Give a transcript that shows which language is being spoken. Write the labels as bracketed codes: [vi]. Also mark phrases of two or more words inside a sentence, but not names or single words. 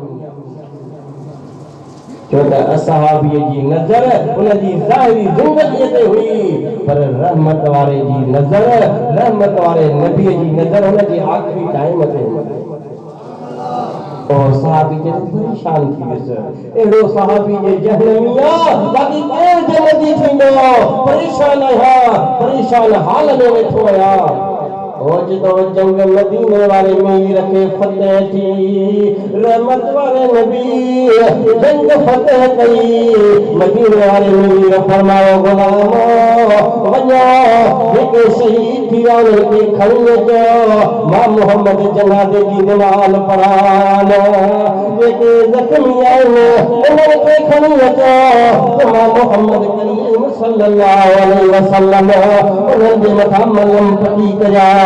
[sd] छो त असहाबीअ जी नज़र उन जी ज़ाहिरी ज़िंदगीअ ते हुई पर रहमत वारे जी नज़र रहमत वारे नबीअ जी नज़र उन जे आख़िरी टाइम ते और सहाबी जे परेशान थी वियुसि अहिड़ो सहाबी जे जहन्नमी आहे बाक़ी केरु जन्नती थींदो परेशान हाल में वेठो आया तो जंग मदीने वाले मीर के फतेह थी रहमत वाले नबी जंग फतेह कई मदीने वाले मीर फरमायो गुलामो वञो जेके शहीद थी विया उन्हनि खे खणी अचो मां मोहम्मद जनाज़े जी नमाज़ पढ़ान जेके ज़ख़्मी आहिनि उन्हनि खे खणी अचो मां मोहम्मद करीम [ar] صلى الله عليه وسلم [sd] उन्हनि जे मथां मलम पटी कया